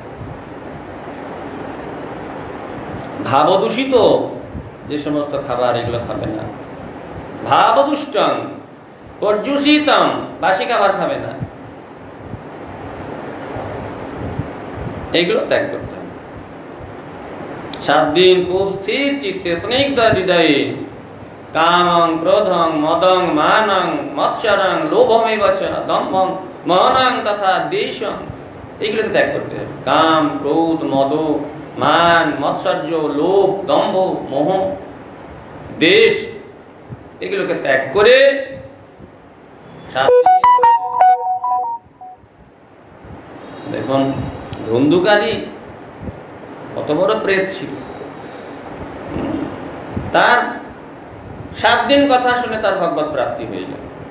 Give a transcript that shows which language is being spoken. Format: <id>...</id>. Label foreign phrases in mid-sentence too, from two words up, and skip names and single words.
<bn>ভাবদূষিত যে সমস্ত খাবার, এগুলো খাবে না।</bn> <sa>ভাবদুষ্টং পর্যুষিতং,</sa> <bn>বাসি খাবার খাবে না, এইগুলো ত্যাগ করতে হবে। 7 দিন খুব স্থির চিত্তে স্নিগ্ধ হৃদয়ে</bn> <sa>কামং ক্রোধং মদং মানং মৎসরং লোভমেব চ দম্ভং মোহনং তথা দেশং,</sa> <bn>এইগুলোকে ত্যাগ করতে হবে। কাম, ক্রোধ, মদ, মান, মৎসর্য, লোভ, দম্ভ, মোহ, দেশ, এগুলোকে ত্যাগ করে দেখুন ধুন্ধুকারী কত বড় প্রেত ছিল, তার 7 দিন কথা শুনে তার ভগবত প্রাপ্তি হয়ে গেল।</bn>